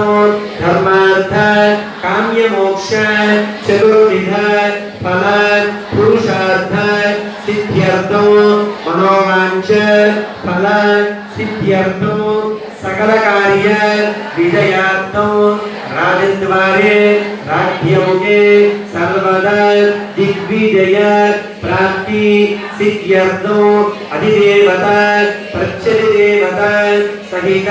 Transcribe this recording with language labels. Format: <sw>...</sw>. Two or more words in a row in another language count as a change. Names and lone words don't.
<sa>ధర్మార్థ కామ్య మోక్ష చతుర్విధ ఫల పురుషార్థ సిద్ధ్యర్థం మనోవాంఛ ఫల सिद्ध्यर्थं सकल कार्य विजयार्थं राजद्वारे राज्यमुखे सर्वदा दिग्विजय प्राप्ति सिद्ध्यर्थं अधिदेवता प्रत्यधिदेवता सहित</sa>